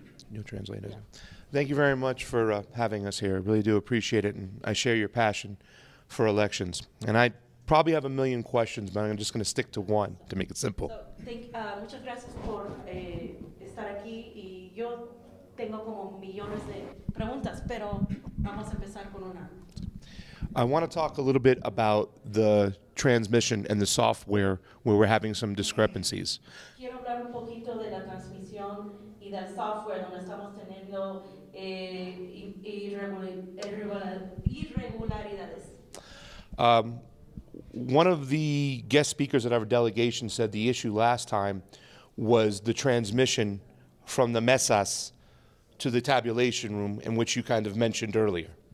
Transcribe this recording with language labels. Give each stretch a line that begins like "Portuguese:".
English: New translators. Thank you very much for having us here. I really do appreciate it, and I share your passion for elections. And I probably have a million questions, but I'm just going to stick to one to make it simple.
Spanish: Muchas gracias por estar aquí, y yo tengo como millones de preguntas, pero vamos a empezar con una.
English: I want to talk a little bit about the transmission and the software where we're having some discrepancies.
Spanish: Quiero hablar un poquito de la transmisión y del software donde estamos teniendo irregularidades.
English: One of the guest speakers at our delegation said the issue last time was the transmission from the mesas to the tabulation room, in which you kind of mentioned earlier.